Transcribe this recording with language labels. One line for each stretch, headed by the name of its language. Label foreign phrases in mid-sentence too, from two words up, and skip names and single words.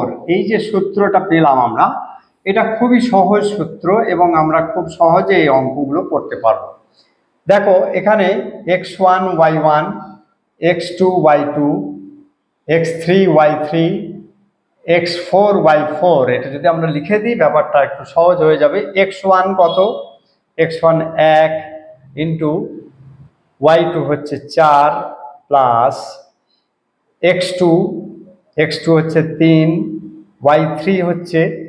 Bangla: এই যে সূত্রটা পেলাম আমরা, এটা খুবই সহজ সূত্র এবং আমরা খুব সহজে এই অঙ্কগুলো করতে পারবো। দেখো এখানে x1 y1 x2 y2 x3 y3 x4 y4, এটা যদি আমরা লিখে দিই ব্যাপারটা একটু সহজ হয়ে যাবে। x1 কত? x1 1 ইন্টু y2 হচ্ছে 4 প্লাস x2 হচ্ছে 3, y3 হচ্ছে